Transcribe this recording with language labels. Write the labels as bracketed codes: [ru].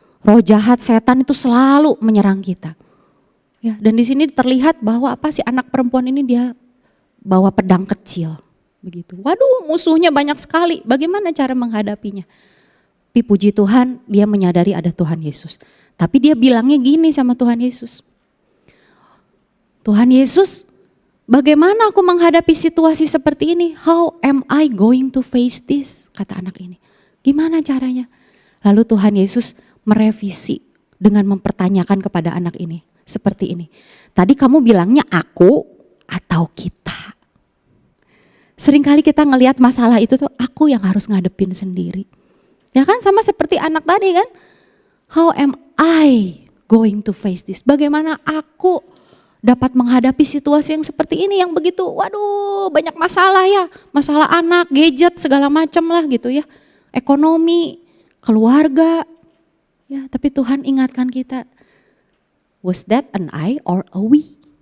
[id] Roh jahat, setan itu selalu menyerang kita. Ya, dan di sini terlihat bahwa apa sih anak perempuan ini dia bawa pedang kecil begitu. Waduh, musuhnya banyak sekali. Bagaimana cara menghadapinya? Tapi puji Tuhan, dia menyadari ada Tuhan Yesus. Tapi dia bilangnya gini sama Tuhan Yesus. Tuhan Yesus, bagaimana aku menghadapi situasi seperti ini? [en] How am I going to face this? [id] Kata anak ini. Gimana caranya? Lalu Tuhan Yesus merevisi dengan mempertanyakan kepada anak ini. Seperti ini. Tadi kamu bilangnya aku atau kita? Seringkali kita ngelihat masalah itu tuh aku yang harus ngadepin sendiri. Ya kan sama seperti anak tadi kan. [en] How am I going to face this? [id] Bagaimana aku dapat menghadapi situasi yang seperti ini yang begitu waduh banyak masalah ya. Masalah anak, gadget segala macam lah gitu ya. Ekonomi, keluarga. Ya, tapi Tuhan ingatkan kita. [en] Was that an I or a we?